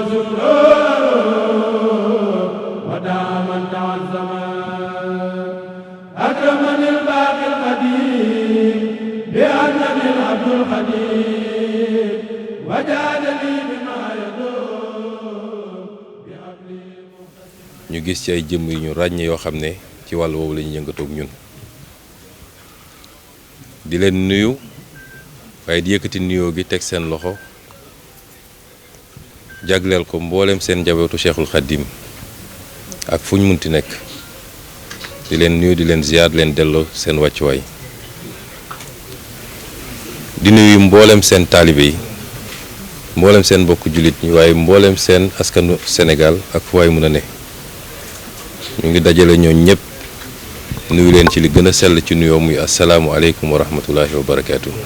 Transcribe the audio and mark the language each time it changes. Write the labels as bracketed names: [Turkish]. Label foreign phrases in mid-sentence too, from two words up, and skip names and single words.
[Arabic] وسرور ودع من تعزما أكرمني الباقي القديم بأنني العبد القديم وجادني بما يدوم بأبلي. [Wolof] ñu gis ci ay jëmm yu ñu ràññee yoo xam ne ci wàll woowu la ñu yëngatoog ñun di leen nuyu waaye di yëkkati nuyoo gi teg seen loxo jagleel ko mboolem seen njabootu Cheikhul Khadim ak fu ñu munti nekk di leen nuyu di leen ziyaar leen delloo seen wàccuwaay di nuyu mboolem seen taalibe yi mboolem seen mbokku jullit ñi waaye mboolem seen askanu Sénégal ak fu waay mun a ne ñu ngi dajale ñoo ñëpp nuyu leen ci li gën a sell ci nuyoo muy [Arabic] السلام عليكم ورحمة الله وبركاته.